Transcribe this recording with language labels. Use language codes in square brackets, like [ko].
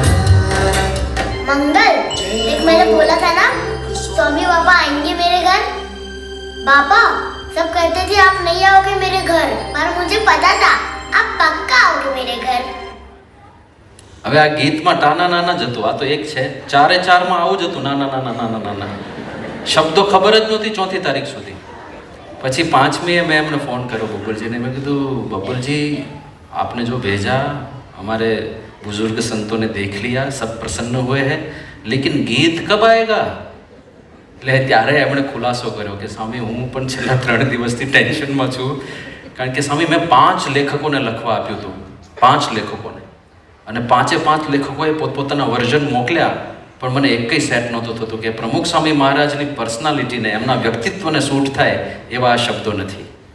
[hi] मंगल, देख मैंने बोला था ना स्वामी बाबा आएंगे मेरे घर. बाबा सब कहते थे आप नहीं आओगे मेरे घर, पर मुझे पता था आप पक्का आओगे मेरे घर. [gu] હવે આ ગીતમાં ટાના નાના જ હતું, આ તો એક છે. 4 આવું જ હતું, નાના નાના નાના નાના શબ્દો ખબર જ નહોતી 4મી તારીખ સુધી. પછી 5મીએ મેં એમને ફોન કર્યો બબ્બલજીને, મેં કીધું બબ્બલજી [hi] आपने जो भेजा हमारे बुजुर्ग संतों ने देख लिया, सब प्रसन्न हुए हैं, लेकिन गीत कब आएगा? [gu] એટલે ત્યારે એમણે ખુલાસો કર્યો કે સ્વામી હું પણ છેલ્લા 3 દિવસથી ટેન્શનમાં છું, કારણ કે સ્વામી મેં 5 લેખકોને લખવા આપ્યું હતું, 5 લેખકોને, અને 5 લેખકોએ પોતપોતાના વર્ઝન મોકલ્યા, પણ મને એકય સેટ નહોતું થતું કે પ્રમુખ સ્વામી મહારાજની પર્સનાલિટીને, એમના વ્યક્તિત્વને સૂટ થાય એવા આ શબ્દો નથી.